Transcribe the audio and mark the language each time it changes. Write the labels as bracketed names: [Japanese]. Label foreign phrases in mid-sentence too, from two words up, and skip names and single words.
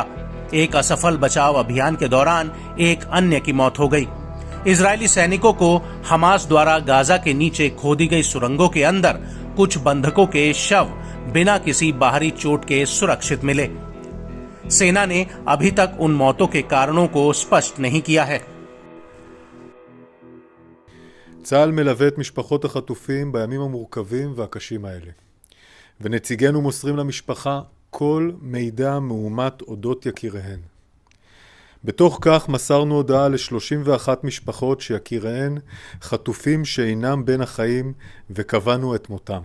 [Hindi] एक असफल बचाव अभियान के दौरान एक अन्य की मौत हो गई। इजरायली सैनिकों को हमास द्वारा गाजा के नीचे खोदी गई सुरंगों के अंदर कुछ बंधकों के शव बिना किसी बाहरी चोट के सुरक्षित मिले। सेना ने अभी तक उन मौतों के कारणों को स्पष्ट नहीं किया है। [Hebrew] צה"ל מלווה את משפחות החטופים בימים המורכבים והקשים האלה, ונציגינו מוסרים למשפחה כל מידע מאומת אודות יקיריהן. בתוך כך מסרנו הודעה ל-31 משפחות שיקיריהן חטופים שאינם בין החיים וקבענו את מותם.